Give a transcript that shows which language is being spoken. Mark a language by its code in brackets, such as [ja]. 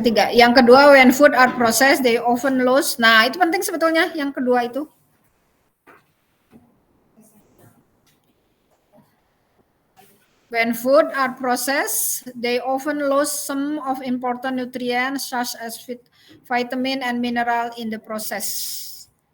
[id] Yang kedua, [en] when food are processed, they often lose. [id] Nah, itu penting sebetulnya yang kedua itu. [en] When food are processed, they often lose some of important nutrients such as vitamin and mineral in the process.